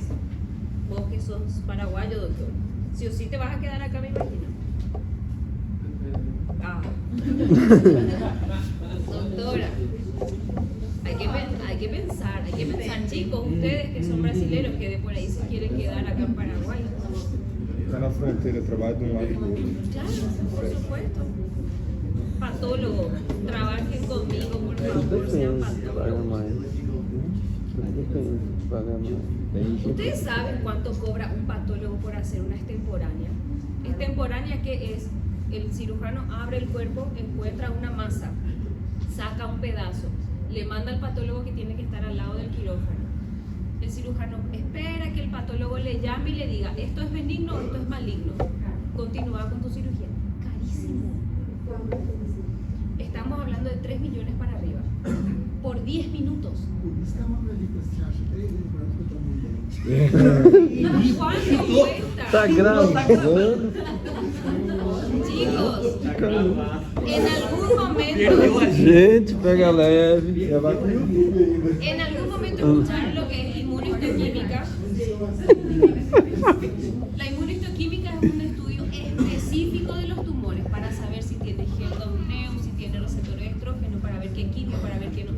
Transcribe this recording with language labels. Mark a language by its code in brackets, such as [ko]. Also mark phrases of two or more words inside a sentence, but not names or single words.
[es] Vos que sos paraguayo, doctor. Sí o sí te vas a quedar acá, me imagino. Ah. Doctora, hay que pensar, chicos, ustedes que son brasileños, que de por ahí se quieren quedar acá en Paraguay. [pt] Está na fronteira, trabalha de um lado e do outro. [es] Claro, por supuesto. Patólogo, trabajen conmigo, por favor, sean patólogos. ¿Ustedes saben cuánto cobra un patólogo por hacer una extemporánea? Extemporánea, ¿qué es? El cirujano abre el cuerpo, encuentra una masa, saca un pedazo, le manda al patólogo que tiene que estar al lado del quirófano. El cirujano espera que el patólogo le llame y le diga, esto es benigno o esto es maligno. Continúa con tu cirugía. Carísimo. Estamos hablando de 3 millones para arriba. Por 10 minutos. [pt] Isso é uma medida que você acha 3 vezes mais que eu tô muito [es] ¿Cuánto cuesta? [pt] Tá gravando. [es] Chicos, en algún momento, [pt] Gente, pega leve. [es] en algún momento escucharon lo que es inmunohistoquímica. La inmunohistoquímica es un estudio específico de los tumores para saber si tiene HER2/neu, si tiene receptor de estrógeno, para ver qué quimio, para ver qué no.